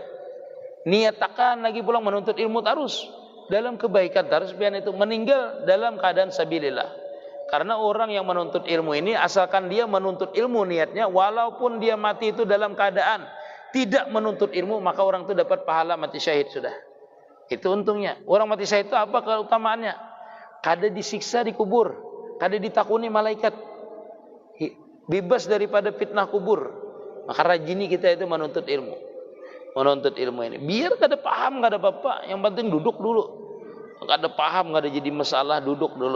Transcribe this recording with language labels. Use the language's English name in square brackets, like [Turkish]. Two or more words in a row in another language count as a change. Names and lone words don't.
[Indonesian] Niatakan lagi pulang menuntut ilmu terus dalam kebaikan terus, biar itu meninggal dalam keadaan sabilillah. Karena orang yang menuntut ilmu ini, asalkan dia menuntut ilmu niatnya, walaupun dia mati itu dalam keadaan tidak menuntut ilmu, maka orang itu dapat pahala mati syahid sudah. Itu untungnya. Orang mati syahid itu apa keutamaannya? [Banjar] Kada disiksa di kubur, kada ditakuni malaikat, bebas daripada fitnah kubur. [Indonesian] Maka rajini kita itu menuntut ilmu. Menuntut ilmu ini. [Banjar] Biar kada paham, kada apa-apa. Yang penting duduk dulu. Kada paham, kada jadi masalah, duduk dulu.